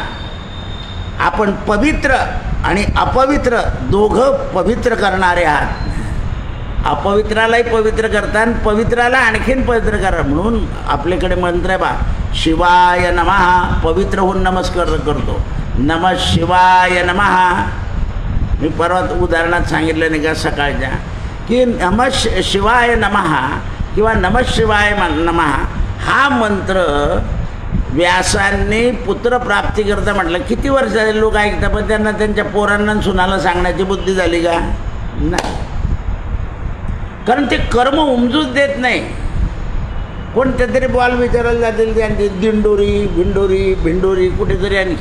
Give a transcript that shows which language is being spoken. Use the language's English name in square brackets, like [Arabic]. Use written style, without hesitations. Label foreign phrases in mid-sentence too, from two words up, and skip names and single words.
[Marathi] आपण पवित्र आणि अपवित्र दोघं पवित्र करणारे आहात. अपवित्रालाही पवित्र करता आणि पवित्राला आणखीन पवित्र करा. म्हणून आपल्याकडे मंत्र आहे बा, [Sanskrit] शिवाय नमः. [Marathi] पवित्र होऊन नमस्कार करतो. [Sanskrit] नमः शिवाय नमः. [Marathi] मी परवा उदाहरणात सांगितलं नाही का सकाळच्या, की [Sanskrit] नमः शिवाय नमः [Marathi] किंवा [Sanskrit] नमः शिवाय नमः [Marathi] हा मंत्र व्यासांनी पुत्रप्राप्ती करता म्हटलं. किती वर्ष झाले लोक ऐकतात, पण त्यांना त्यांच्या पोरांना सुनाला सांगण्याची बुद्धी झाली का? नाही. कारण ते कर्म उमजूच देत नाही. कोणत्या तरी बॉल विचारायला जातील त्यांची दिंडोरी भिंडोरी भिंडोरी कुठेतरी आणखी.